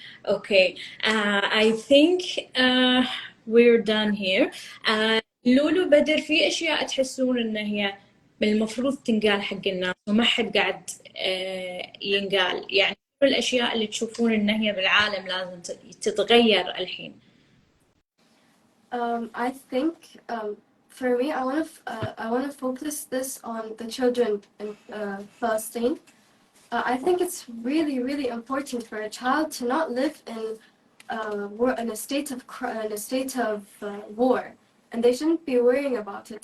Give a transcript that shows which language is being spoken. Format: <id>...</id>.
<en>Okay, I think we're done here.</en> <ar>لولو، بدر، في أشياء تحسون إن هي المفروض تنقال حق الناس وما حد قاعد ينقال؟ يعني كل الأشياء اللي تشوفون إن هي بالعالم لازم تتغير الحين.</ar> <en>I think for me, I want to focus this on the children in Palestine. I think it's really, really important for a child to not live in a state of war, and they shouldn't be worrying about it.</en>